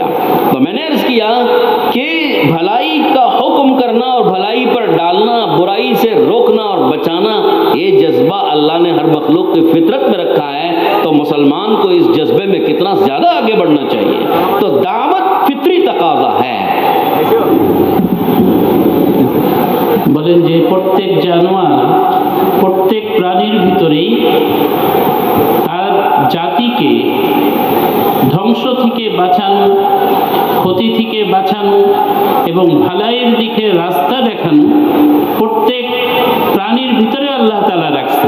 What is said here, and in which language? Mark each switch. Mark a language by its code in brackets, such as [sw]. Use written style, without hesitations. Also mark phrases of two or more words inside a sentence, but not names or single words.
[ur] تو میں نے عرض کیا کہ بھلائی کا حکم کرنا اور بھلائی پر ڈالنا، برائی سے روکنا اور بچانا، یہ جذبہ اللہ نے ہر مخلوق کی فطرت میں رکھا ہے، تو مسلمان کو اس جذبے میں کتنا زیادہ آگے بڑھنا چاہیے۔ تو دعوت فطری تقاضا ہے۔ [bn] বলেন যে প্রত্যেক জানোয়ার, প্রত্যেক প্রাণীর ভিতরেই তার জাতিকে ধ্বংস থেকে বাঁচানো, ক্ষতি থেকে বাঁচানো এবং ভালাইয়ের দিকে রাস্তা দেখানো প্রত্যেক প্রাণীর ভিতরে [ar] الله تعالى [bn] রাখছেন।